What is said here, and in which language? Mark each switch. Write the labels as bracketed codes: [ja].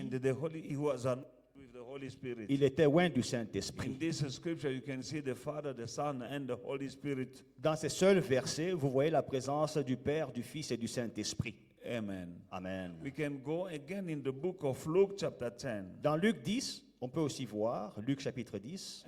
[en] and he was anointed with the Holy Spirit. [fr] Il était oint du [en] In [fr] Saint-Esprit. [en] this scripture, you can see the Father, the Son, and the Holy Spirit. [fr] Dans ces seuls versets, vous voyez la présence du Père, du Fils et du Saint-Esprit. [en] Amen. Amen. We can go again in the book of Luke, chapter 10. [fr] Dans Luc 10, on peut aussi voir, Luc chapitre 10,